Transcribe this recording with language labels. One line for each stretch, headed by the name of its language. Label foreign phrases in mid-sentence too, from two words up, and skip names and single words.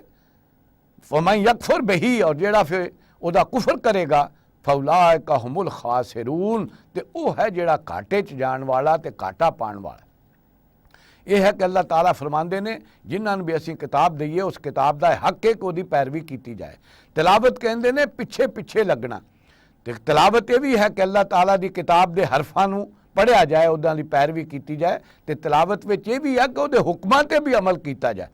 Arabic: ومن يكفر به,
Punjabi: ਔਰ ਜਿਹੜਾ ਫਿਰ ਉਹਦਾ ਕੁਫ਼ਰ ਕਰੇਗਾ
Arabic: فأولئك هم الخاسرون,
Punjabi: ਤੇ ਵੋ ਹੈ ਜਿਹੜਾ ਘਾਟੇ 'ਚ ਜਾਣ ਵਾਲਾ ਤੇ ਘਾਟਾ ਪਾਣ ਵਾਲਾ। ਇਹ ਹੈ ਕਿ ਅੱਲਾਹ ਤਾਲਾ ਫਰਮਾਉਂਦੇ ਨੇ ਜਿਨ੍ਹਾਂ ਨੂੰ ਵੀ ਅਸੀਂ ਕਿਤਾਬ ਦਈਏ ਉਸ ਕਿਤਾਬ ਦਾ ਹੱਕ ਹੈ ਕਿ ਉਹਦੀ ਪੈਰਵੀ ਕੀਤੀ ਜਾਏ। ਤਿਲਾਵਤ ਕਹਿੰਦੇ ਨੇ ਪਿੱਛੇ ਪਿੱਛੇ ਲੱਗਣਾ, ਤੇ ਤਿਲਾਵਤ ਇਹ ਵੀ ਹੈ ਕਿ ਅੱਲਾਹ ਤਾਲਾ ਦੀ ਕਿਤਾਬ ਦੇ ਹਰਫਾਂ ਨੂੰ ਪੜ੍ਹਿਆ ਜਾਏ, ਉਹਦਾਂ ਦੀ ਪੈਰਵੀ ਕੀਤੀ ਜਾਏ। ਤੇ ਤਿਲਾਵਤ ਵਿੱਚ ਇਹ ਵੀ ਹੈ ਕਿ ਉਹਦੇ ਹੁਕਮਾਂ ਤੇ ਵੀ ਅਮਲ ਕੀਤਾ ਜਾਏ।